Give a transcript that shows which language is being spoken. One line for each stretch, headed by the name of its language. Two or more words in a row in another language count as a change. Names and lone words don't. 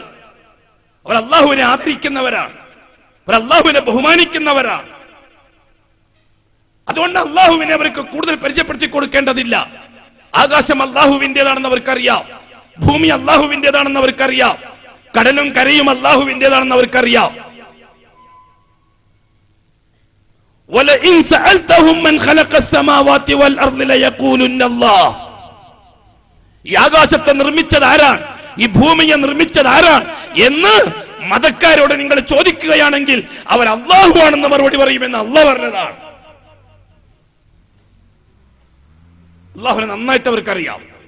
Malayalam: അവർ അള്ളാഹുവിനെ ആദരിക്കുന്നവരാണ്, അവർ അള്ളാഹുവിനെ ബഹുമാനിക്കുന്നവരാണ്. അതുകൊണ്ട് അള്ളാഹുവിനെ അവർക്ക് കൂടുതൽ പരിചയപ്പെടുത്തി കൊടുക്കേണ്ടതില്ല. ആകാശം അള്ളാഹുവിൻ്റെതാണെന്ന് അവർക്കറിയാം, ഭൂമി അള്ളാഹുവിൻ്റെതാണെന്ന് അവർക്കറിയാം, കടലും കരയും അള്ളാഹുവിൻ്റെതാണെന്ന് അവർക്കറിയാം.
Arabic: وَلَئِنْ سَأَلْتَهُمْ مَنْ خَلَقَ السَّمَاوَاتِ وَالْأَرْضِ لَيَقُولُنَّ اللَّهُ.
Malayalam: ഈ ആകാശത്തെ നിർമ്മിച്ചത് ആരാണ്, ഈ ഭൂമിയെ നിർമ്മിച്ചത് ആരാണ് എന്ന് മതക്കാരോട് നിങ്ങൾ ചോദിക്കുകയാണെങ്കിൽ അവർ അള്ളാഹു ആണെന്ന് മറുപടി പറയുമെന്ന് അള്ളാഹ് പറഞ്ഞതാണ്. അള്ളാഹുവിനെ നന്നായിട്ട് അവർക്കറിയാം.